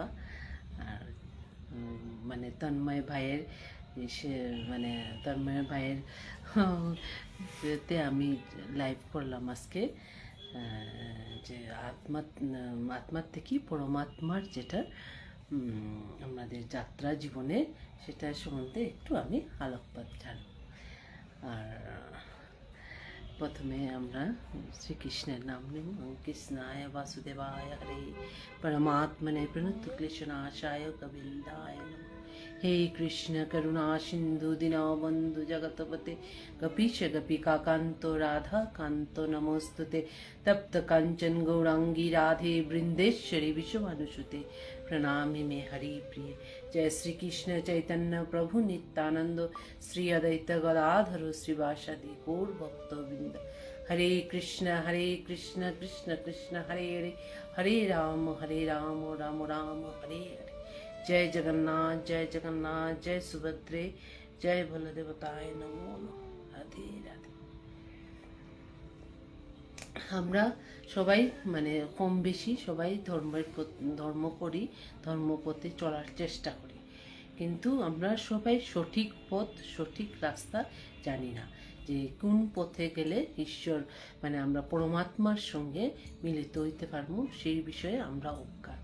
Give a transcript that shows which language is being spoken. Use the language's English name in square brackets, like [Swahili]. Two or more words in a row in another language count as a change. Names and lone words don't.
[Bangla] আর তন্ময় ভাইয়ের সে তন্ময় ভাইয়ের তে আমি লাইভ করলাম আজকে, যে আত্মার থেকে পরমাত্মার যেটা আমাদের যাত্রা জীবনে, সেটা সম্বন্ধে একটু আমি আলোকপাত জানব। আর প্রথমে আমরা শ্রীকৃষ্ণের নাম নেব। [Sanskrit] কৃষ্ণায় বাসুদেবায় হরে, পরমাত্মনে প্রণত ক্লেশনাশায় গোবিন্দায় নমঃ। हे कृष्ण करुणा सिंधु दीनबंधु जगतपते कपीश गोपिका कांतो राधा कांतो नमोस्तुते। तप्त कांचन गौरांगी राधे वृंदेश्वरी विश्वभानुसुते प्रणामि मे हरि प्रिय। जय श्री कृष्ण चैतन्य प्रभु नित्यानंद श्री अद्वैत गदाधर श्रीवासादि गौर भक्तवृंद। हरे कृष्ण कृष्ण कृष्ण हरे हरे, हरे राम राम राम हरे हरे। जय जगन्नाथ जय सुभद्रे, जय बलदेवताय नमो नमः। राधे राधे। [Bangla] আমরা সবাই কম বেশি সবাই ধর্ম করি, ধর্মপথে চলার চেষ্টা করি, কিন্তু আমরা সবাই সঠিক পথ সঠিক রাস্তা জানি না, যে কোন পথে গেলে ঈশ্বর আমরা পরমাত্মার সঙ্গে মিলিত হইতে পারবো, সেই বিষয়ে আমরা অজ্ঞান।